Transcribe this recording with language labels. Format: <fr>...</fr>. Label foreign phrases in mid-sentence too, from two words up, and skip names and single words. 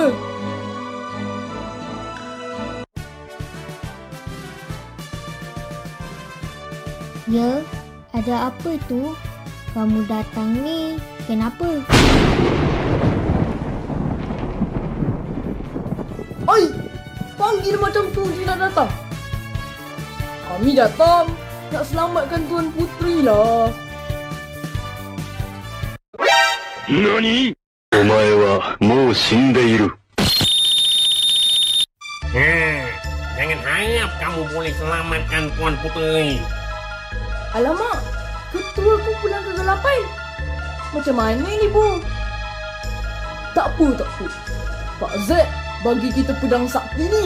<ms>Ya, ada apa tu? Kamu datang ni, kenapa? Oi, panggil macam tu dia nak datang. Kami datang nak selamatkan Tuan Puteri lah.</ms> <ja>NANI? お前はもう死んでいる。</ja> <ms>Jangan harap kamu boleh selamatkan Tuan Puteri. Alamak, ketua kumpulan kegelapan. Macam mana ni, Bu? Tak apa. Pak Z bagi kita pedang sakti ni.</ms>